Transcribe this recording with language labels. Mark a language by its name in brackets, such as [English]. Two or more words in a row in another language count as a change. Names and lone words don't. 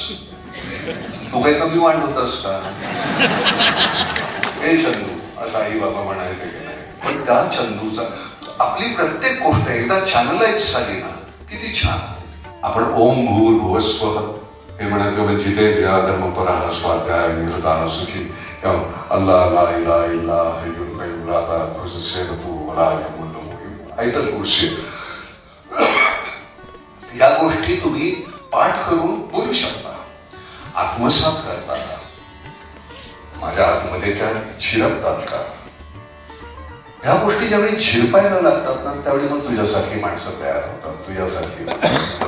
[Marathi] तू काही कमी वांड होतास का हे चंदू, असं आई बाबा म्हणायचं की नाही. पण त्या चंदूचा आपली प्रत्येक गोष्ट एकदा चॅनलाइज झाली ना किती छान. [Arabic] आपण [Sanskrit] ओम भूर्भुवस्वः [Marathi] हे म्हणायचं म्हणजे [Sanskrit] जितेंद्रिया धर्मपराः स्वाध्याय निरताः सुखी [Arabic] الله لا إله إلا الحي القيوم لا تأخذه سنة ولا يؤوده आयतल कुर्सी. [Marathi] या गोष्टी तुम्ही पाठ करून बोलू शकता, आत्मसात करता. माझ्या आतमध्ये त्या झिरपतात का. ह्या गोष्टी ज्यावेळी झिरपायला लागतात ना त्यावेळी मग तुझ्यासारखी माणसं तयार होतात, तुझ्यासारखी.